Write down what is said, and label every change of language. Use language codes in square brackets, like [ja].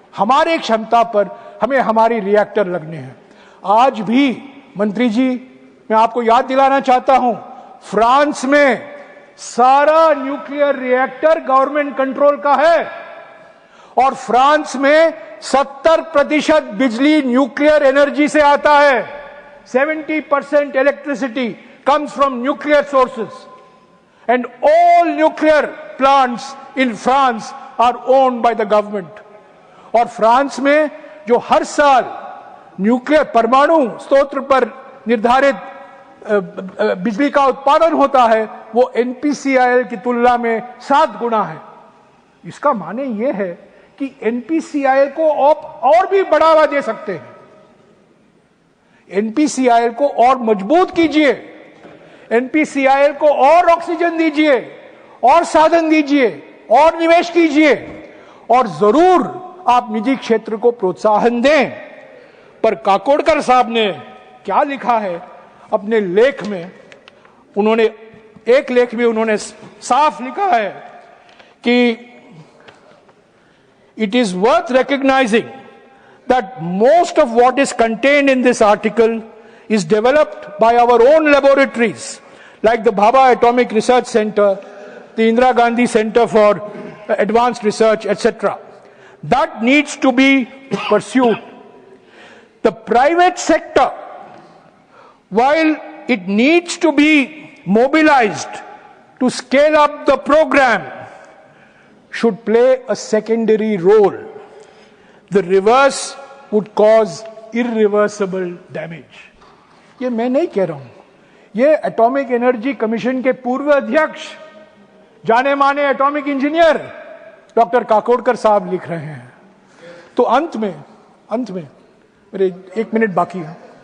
[hi] हमारे क्षमता पर हमें हमारी रिएक्टर लगने हैं। आज भी मंत्री जी, मैं आपको याद दिलाना चाहता हूं, फ्रांस में सारा न्यूक्लियर रिएक्टर गवर्नमेंट कंट्रोल का है और फ्रांस में 70% बिजली न्यूक्लियर एनर्जी से आता है। [en] 70% electricity comes from nuclear sources and all nuclear plants in France are owned by the government। [hi] और फ्रांस में जो हर साल न्यूक्लियर परमाणु स्रोत पर निर्धारित बिजली का उत्पादन होता है, वो एनपीसीआईएल की तुलना में 7 गुना है। इसका माने ये है कि एनपीसीआईएल को और भी बढ़ावा दे सकते हैं। एनपीसीआईएल को और मजबूत कीजिए, एनपीसीआईएल को और ऑक्सीजन दीजिए, और साधन दीजिए, और निवेश कीजिए, और जरूर आप निजी क्षेत्र को प्रोत्साहन दें। पर काकोडकर साहब ने क्या लिखा है अपने लेख में, उन्होंने एक लेख में उन्होंने साफ लिखा है कि [en] It is worth recognising that most of what is contained in this article is developed by our own laboratories like the Bhabha Atomic Research Center, the Indira Gandhi Center for Advanced Research, etc. That needs to be pursued. The private sector, while it needs to be mobilized to scale up the program, should play a secondary role. The reverse would cause irreversible damage. [hi] ये मैं नहीं कह रहा हूं, ये atomic energy commission के पूर्व अध्यक्ष, जाने माने एटॉमिक इंजीनियर डॉक्टर काकोडकर साहब लिख रहे हैं। तो अंत में मेरे 1 मिनट बाकी है।